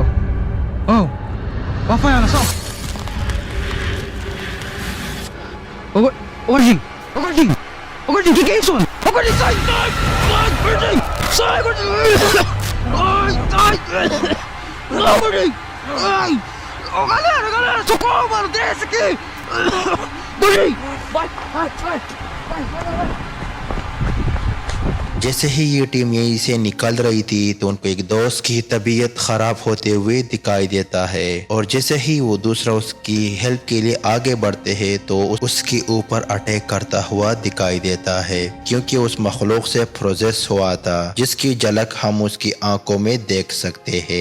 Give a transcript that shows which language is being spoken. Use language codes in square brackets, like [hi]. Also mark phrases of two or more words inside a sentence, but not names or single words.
[pt] Ô, Rafael, na sua mão. Ô, Gordinho. Ô, Gordinho, que é isso, mano? Ô, Gordinho, sai, Gordinho. Sai, Gordinho. Sai. Não, Gordinho. Ai. Ô, galera, socorro, mano, desce aqui. Gordinho. Vai. [hi] जैसे ही ये टीम यहीं से निकल रही थी तो उनको एक दोस्त की तबीयत खराब होते हुए दिखाई देता है, और जैसे ही वो दूसरा उसकी हेल्प के लिए आगे बढ़ते हैं तो उसके ऊपर अटैक करता हुआ दिखाई देता है, क्योंकि उस मखलूक से प्रोसेस हुआ था जिसकी झलक हम उसकी आंखों में देख सकते हैं।